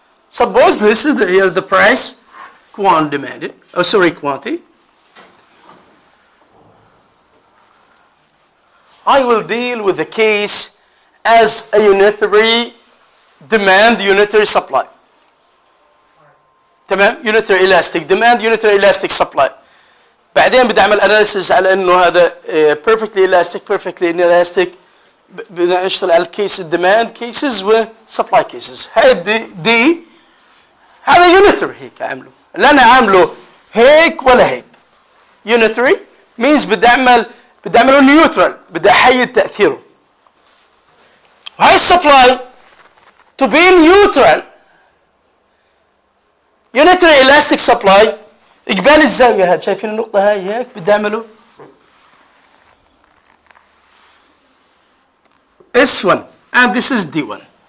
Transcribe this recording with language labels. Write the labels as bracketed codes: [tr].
[en] Suppose this is here the price quantity. I will deal with the case as a unitary demand, unitary supply. تمام؟ unitary elastic demand, unitary elastic supply. [ar] بعدين بدي اعمل analysis على انه هذا [en] perfectly elastic, perfectly inelastic. [ar] بدنا نشتغل على الكيس الديماند كيسز وسبلاي كيسز. هاي دي هذا يونيتري هيك عامله. اللي انا عامله هيك ولا هيك. يونيتري means بدي اعمله نيوترال، بدي احيد تاثيره. وهاي السبلاي [en] to be neutral unitary elastic supply [ar] اقبال الزاويه هذا، شايفين النقطه هاي هيك بدي اعمله S1 [en] and this is D1.